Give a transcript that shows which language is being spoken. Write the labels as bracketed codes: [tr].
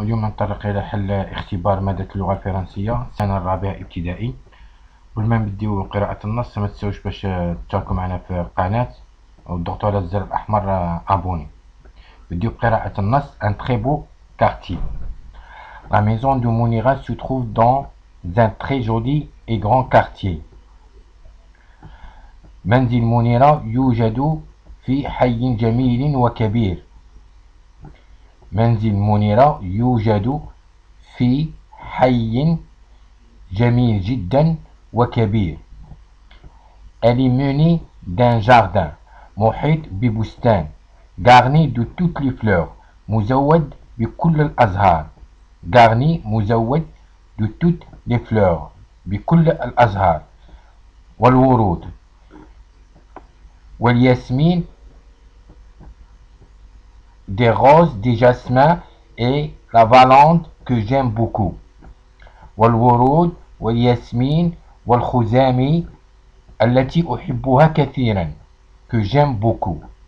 [ar] اليوم نتطرق إلى حل اختبار مادة اللغة الفرنسية السنة الرابعة ابتدائي. قبل ما نبديو قراءة النص ما تنساوش باش تشاركوا معنا في القناة وتضغطوا على الزر الأحمر أبوني. نبديو بقراءة النص. [fr] Un très beau quartier. La maison de Mounira se trouve dans un très joli et grand quartier. [ar] منزل منيرة يوجد في حي جميل وكبير. منزل منيرة يوجد في حي جميل جدا وكبير. [fr] Elle est menée d'un jardin [ar] محيط ببستان [fr] garni de toutes les fleurs [ar] مزود بكل الأزهار. [fr] garni [ar] مزود [fr] de toutes les fleurs [ar] بكل الأزهار والورود. والياسمين [fr] des roses, des jasmins et la lavande que j'aime beaucoup. [ar] والورود والياسمين والخزامي التي أحبها كثيرا [fr] que j'aime beaucoup.